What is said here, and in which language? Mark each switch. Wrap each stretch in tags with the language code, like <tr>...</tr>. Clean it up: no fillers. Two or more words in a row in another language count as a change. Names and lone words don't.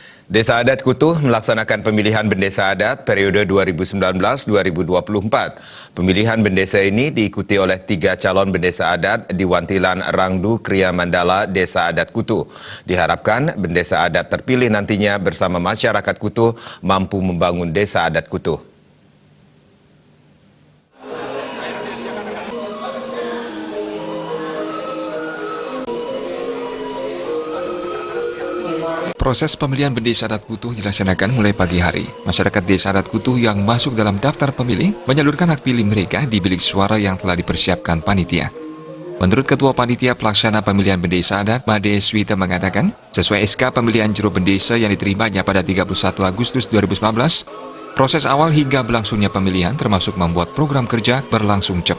<id>Desa Adat Kutuh melaksanakan pemilihan bendesa adat periode 2019-2024. Pemilihan bendesa ini diikuti oleh 3 calon bendesa adat di Wantilan Rangdu Kriya Mandala, Desa Adat Kutuh. Diharapkan bendesa adat terpilih nantinya bersama masyarakat Kutuh mampu membangun Desa Adat Kutuh. Proses pemilihan bendesa adat Kutuh dilaksanakan mulai pagi hari. Masyarakat Desa Adat Kutuh yang masuk dalam daftar pemilih menyalurkan hak pilih mereka di bilik suara yang telah dipersiapkan panitia. Menurut Ketua Panitia Pelaksana Pemilihan Bendesa Adat, Made Swita mengatakan, sesuai SK pemilihan juru bendesa yang diterimanya pada 31 Agustus 2019, proses awal hingga berlangsungnya pemilihan termasuk membuat program kerja berlangsung cepat.</id>